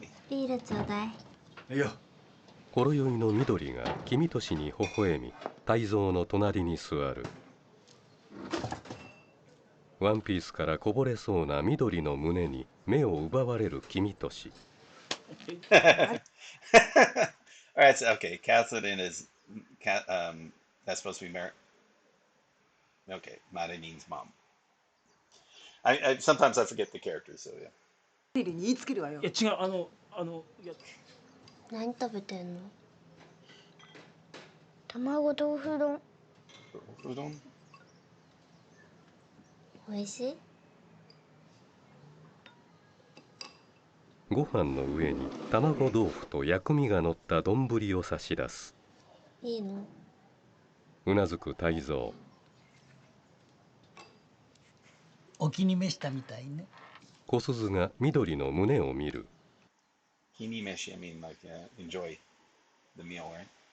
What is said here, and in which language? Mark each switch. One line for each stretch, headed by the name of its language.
Japanese: ビールちょうだい。いいよ。ほろ酔いの緑が君としに微笑み、泰造の隣に座る。ワンピースからこぼれそうな緑の胸に目を奪われる君とし。
English: Alright, so, okay, Catherine is, that's supposed to be okay, Marine's mom. Sometimes I forget the characters, so yeah.
Japanese: リリに言いつけるわよ。いや違う、いや。何食べてんの？卵豆腐丼。豆腐丼？おいしい？ご飯の上に卵豆腐と薬味が乗った丼を差し出す。いいの？うなずく泰造。お気に召したみたいね。小鈴が緑の胸を見る。
English: Kinimeshi, I mean like enjoy the meal, right?